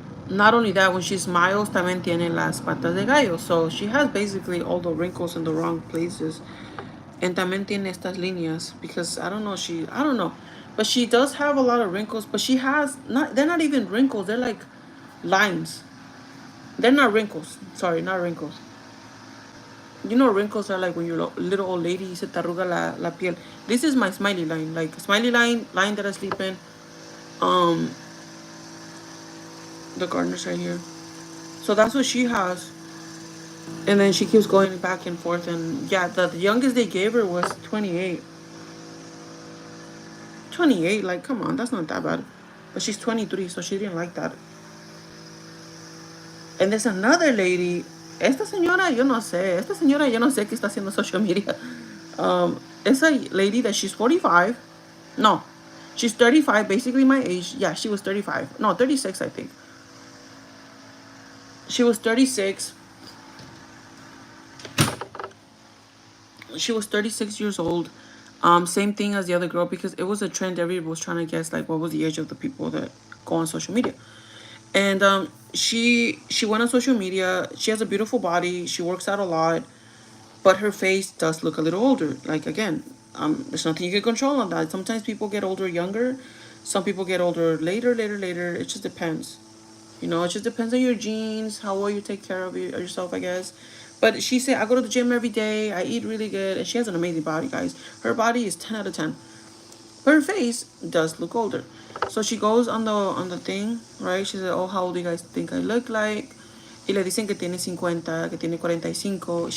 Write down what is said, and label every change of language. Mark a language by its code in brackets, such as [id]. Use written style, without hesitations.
[en] Not only that, when she smiles, [es] también tiene las patas de gallo. [en] So she has basically all the wrinkles in the wrong places. And [es] también tiene estas líneas [en] because I don't know. But she does have a lot of wrinkles, but she has not, they're not even wrinkles, they're like lines. They're not wrinkles. Sorry, not wrinkles. You know, wrinkles are like when you're a little old lady, [es] se te arruga la piel. [en] This is my smiley line, like smiley line that I sleep in. Um, the gardeners right here. So that's what she has. And then she keeps going back and forth. And yeah, the youngest they gave her was 28. 28, like, come on, that's not that bad. But she's 23, so she didn't like that. And there's another lady. [es] Esta señora, yo no sé. Esta señora, yo no sé qué está haciendo social media. [en] It's a lady that she's 45. No, she's 35, basically my age. Yeah, she was 35. No, 36, I think. She was 36. She was 36 years old. Same thing as the other girl because it was a trend. Everybody was trying to guess like what was the age of the people that go on social media. And she went on social media. She has a beautiful body. She works out a lot, but her face does look a little older. Like again, there's nothing you can control on that. Sometimes people get older younger. Some people get older later. It just depends. You know, it just depends on your genes, how well you take care of yourself, I guess. But she said, I go to the gym every day. I eat really good. And she has an amazing body, guys. Her body is 10 out of 10. But her face does look older. So she goes on the thing, right? She said, oh, how old do you guys think I look like? [es] Y le dicen que tiene 50, que tiene 45.